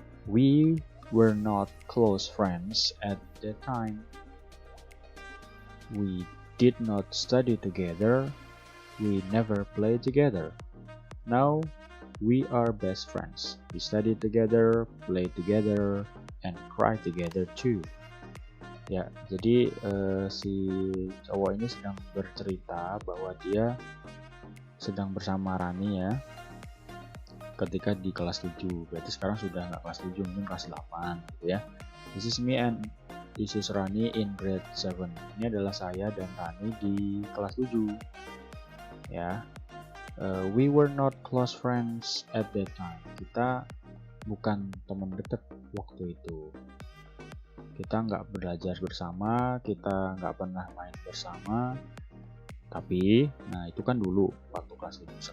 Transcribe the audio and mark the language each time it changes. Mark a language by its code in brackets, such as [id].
[en] We were not close friends at that time. We did not study together. We never played together. Now we are best friends. We study together, play together, and cry together too. [id] Ya, jadi si cowok ini sedang bercerita bahwa dia sedang bersama Rani ya ketika di kelas 7. Berarti sekarang sudah nggak kelas 7, mungkin kelas 8 gitu ya. [en] This is me and this is Rani in grade 7. [id] Ini adalah saya dan Rani di kelas 7 ya. [en] We were not close friends at that time. [id] Kita bukan teman dekat waktu itu. Kita nggak belajar bersama, kita nggak pernah main bersama. Tapi, nah itu kan dulu waktu kelas 7.